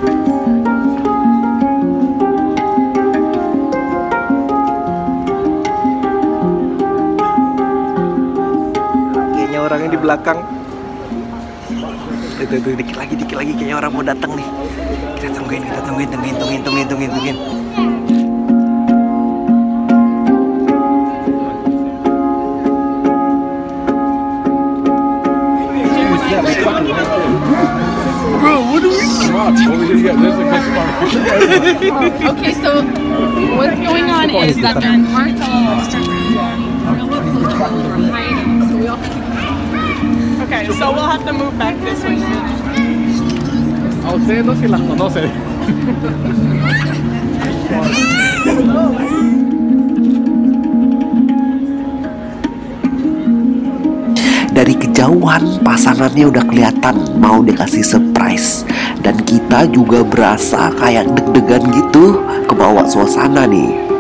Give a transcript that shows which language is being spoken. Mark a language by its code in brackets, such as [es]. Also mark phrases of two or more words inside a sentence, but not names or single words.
[id] Kayaknya orangnya di belakang. Itu dikit lagi kayaknya orang mau datang nih. Kita tungguin. [en] Bro, what do we Okay, so what's going on is that there aren't a lot of strippers. Okay, so we'll have to move back this way. [es] A ustedes no si las conocen. [id] Dari kejauhan pasangannya udah kelihatan mau dikasih surprise. Dan kita juga berasa kayak deg-degan gitu, kebawa suasana nih.